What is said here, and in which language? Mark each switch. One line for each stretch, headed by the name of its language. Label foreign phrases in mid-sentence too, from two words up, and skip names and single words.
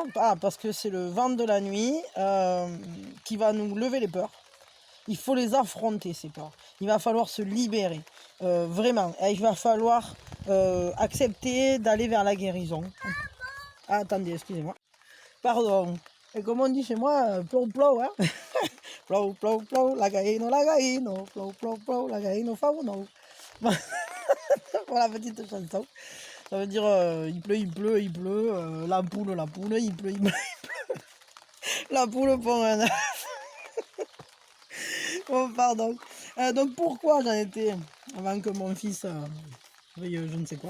French: Ah, parce que c'est le vent de la nuit qui va nous lever les peurs. Il faut les affronter, ces peurs. Il va falloir se libérer. Vraiment. Et il va falloir accepter d'aller vers la guérison. Ah, attendez, excusez-moi. Pardon. Et comme on dit chez moi,
Occitan: plou plou, hein. Plou plou plou, la gaïno, plou plou plou, la gaïno, fauno.
French: Pour la petite chanson. Ça veut dire il pleut, il pleut, la poule, il pleut, il pleut. La poule pond un œuf. Oh, pardon. Donc pourquoi j'en étais avant que mon fils veuille je ne sais quoi.